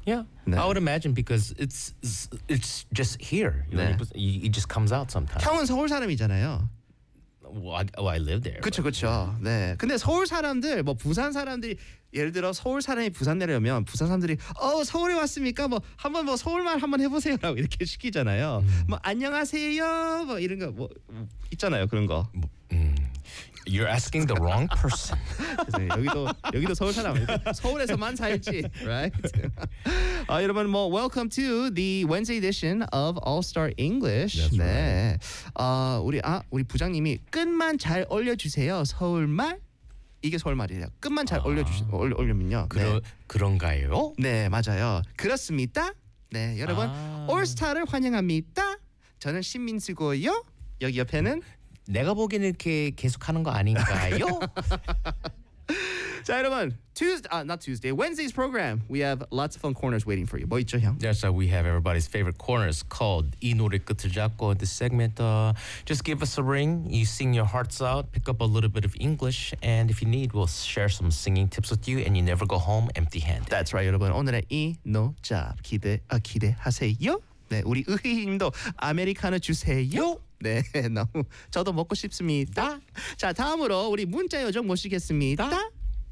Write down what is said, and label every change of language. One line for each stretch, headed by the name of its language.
English: Yeah, 네. I would imagine because it's just here.
Korean: 네.
English: It just comes out sometimes.
Korean: 형은 서울 사람이잖아요.
English: Well, I live there.
Korean: 그렇죠. Yeah. 네. 근데 서울 사람들, 뭐 부산 사람들이 예를 들어 서울 사람이 부산 내려오면 부산 사람들이 서울에 왔습니까? 뭐 한번 뭐 서울말 한번 해보세요. 라고 이렇게 시키잖아요. 뭐 안녕하세요. 뭐 이런 거 뭐 있잖아요. 그런 거.
English: You're asking the wrong person.
Korean: 여기도 서울 사람 서울에서만 살지,
English: right? 여러분, well, welcome to the Wednesday edition of All Star English. That's
Korean: 네,
English: right.
Korean: 우리 부장님이 끝만 잘 올려주세요. 서울말 이게 서울말이에요. 끝만 잘 올려주면요. 그런가요? 네, 맞아요. 그렇습니다. 네, 여러분, 올 스타를 환영합니다. 저는 신민수고요. 여기 옆에는. 내가 보기에는 이렇게 계속하는 거 아닌가요? 자, 여러분,
English: Wednesday's program. We have lots of fun corners waiting for you.
Korean: 뭐 있죠, 형?
English: Yes, we have everybody's favorite corners called 이 노래 끝을 잡고 this segment. Just give us a ring. You sing your hearts out. Pick up a little bit of English. And if you need, we'll share some singing tips with you. And you never go home empty-handed. That's right, 여러분.
Korean: 오늘의 이 노잡 기대하세요. 네, 우리 의희님도 아메리카노 주세요. 네, 너무 저도 먹고 싶습니다. 자, 다음으로 우리 문자 요정 모시겠습니다.